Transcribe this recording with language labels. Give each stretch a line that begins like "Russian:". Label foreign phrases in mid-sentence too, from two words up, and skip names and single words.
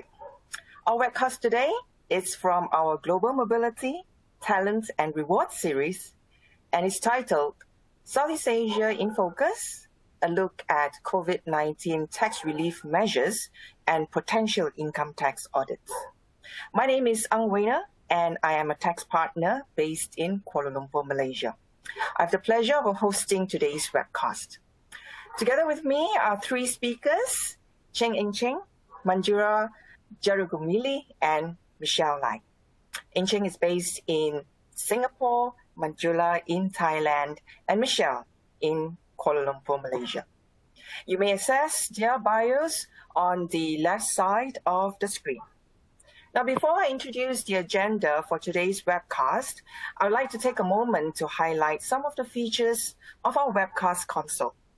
English: Our webcast today is from our Global Mobility, Talent and Reward series, and it's titled Southeast Asia in Focus, a look at COVID-19 tax relief measures and potential income tax audits. My name is Ang Weiner, and I am a tax partner based in Kuala Lumpur, Malaysia. I have the pleasure of hosting today's webcast. Together with me are three speakers, Cheng Eng Cheng, Manjura Jarugumili, and Michelle Lai. Eng Cheng is based in Singapore, Manjula in Thailand, and Michelle in Kuala Lumpur, Malaysia. You may access their bios on the left side of the screen. Now, before I introduce the agenda for today's webcast, I would like to take a moment to highlight some of the features of our webcast console.